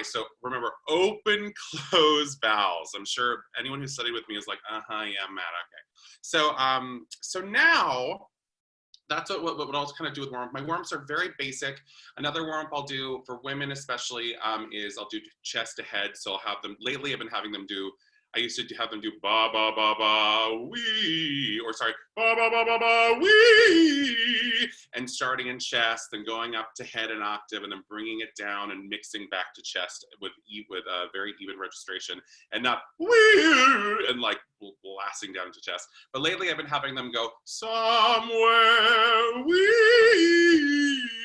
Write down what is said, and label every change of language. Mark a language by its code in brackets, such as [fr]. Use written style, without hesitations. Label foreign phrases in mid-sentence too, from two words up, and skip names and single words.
[en] So remember, open, close vowels. I'm sure anyone who studied with me is like, yeah, Matt, okay. So now that's what I'll kind of do with warm-up. My warm-ups are very basic. Another warm-up I'll do for women especially is I'll do chest to head. So I'll have them, lately I've been having them do, I used to have them do ba ba ba ba wee, or sorry, ba ba ba ba ba wee, and starting in chest and going up to head an octave and then bringing it down and mixing back to chest with very even registration, and not wee and like blasting down to chest. But lately I've been having them go somewhere wee.